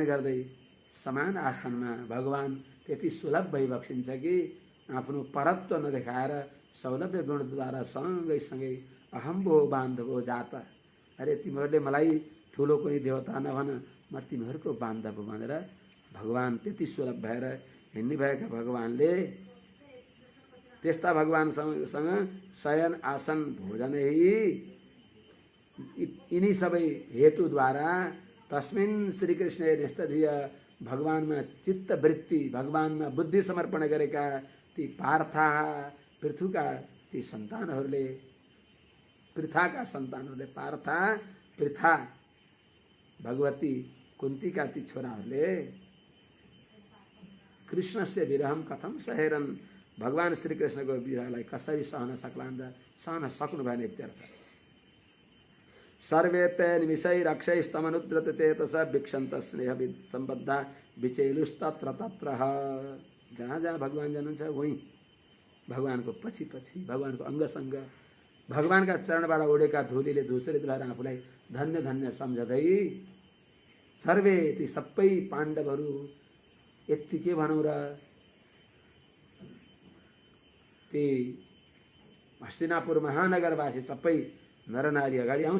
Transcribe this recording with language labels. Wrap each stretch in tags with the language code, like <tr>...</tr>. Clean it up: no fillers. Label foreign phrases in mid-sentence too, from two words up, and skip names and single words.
<ne>गर्दै समान आसनमा भगवान त्यति सुलभ भइबक्सिन्छ कि आफ्नो परत्व नदेखाएर सौलभ्य गुणद्वारा सँगै सँगै</ne> <sa>अहम्बो बान्धवो जाता,</sa> <ne>अरे तिमीहरूले मलाई ठुलो कुनै देवता नभन, म तिमीहरूको बान्धव भनेर भगवान त्यति सुलभ भएर हिँड्ने भएका भगवानले त्यस्ता भगवानसँग शयन आसन भोजनै यिनी सबै हेतुद्वारा</ne> <sa>तस्मिन् श्रीकृष्ण न्यस्तधिय</sa> <ne>भगवानमा चित्तवृत्ति, भगवानमा बुद्धि समर्पण गरेका ती पार्था पृथुका ती सन्तानहरूले, पृथाका सन्तानहरूले, पार्था पृथा भगवती कुन्तीका ती छोराहरूले</ne> <sa>कृष्णस्य विरहम कथम सहेरन,</sa> <ne>भगवान श्रीकृष्णको विरहलाई कसरी सहन सक्लान् र सहन सक्नु भएन इत्यर्थ।</ne> <sa>सर्वे ते निमिषैरक्षैस्तमनुद्रत चेतस भिक्षन्त स्नेह सम्बद्धा विचेलुस्तत्र तत्र।</sa> <ne>जहाँ जहाँ भगवान जानुहुन्छ वहीँ भगवानको पछि पछि, भगवानको अङ्गसङ्ग, भगवानका चरणबाट उडेका धुलीले धूसरित भएर आफूलाई धन्य धन्य सम्झँदै सर्वे ती सबै पाण्डवहरू, यति के भनौँ र, ती हस्तिनापुर महानगरवासी सबै नरनारी अगाडि आउँछ।</ne>